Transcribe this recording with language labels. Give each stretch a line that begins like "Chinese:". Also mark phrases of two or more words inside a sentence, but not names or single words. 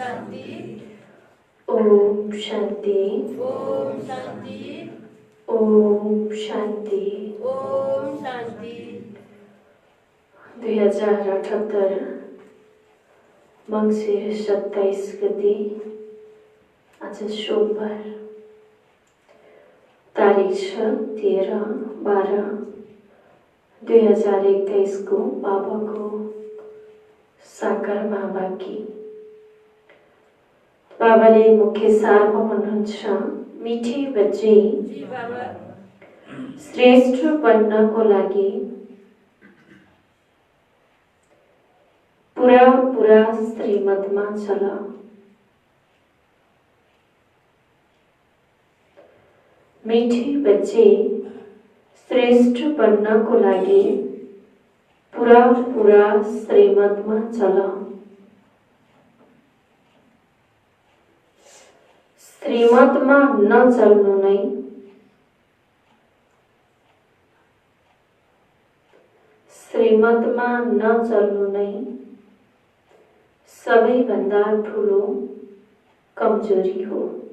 Nepali: ओम शांति। ओम शांति। ओम शांति। ओम शांति। 2078 मङ्सिर 27 गते आज सोमबार, तारिख छ 13/12/2021 को बाबाको साकार महावाक्य। बाबाले मुख्य सारमा भन्नुहुन्छ,
Hindi: मिठी बच्चे
Nepali: जी बाबा। श्रेष्ठ बन्नको लागि पूरा श्रीमतमा चल।
Hindi: मिठी बच्चे
Nepali: श्रेष्ठ बन्नको लागि पूरा श्रीमतमा चल। श्रीमतमा नचल्नु नै श्रीमतमा नचल्नु नै सबैभन्दा ठुलो कमजोरी हो।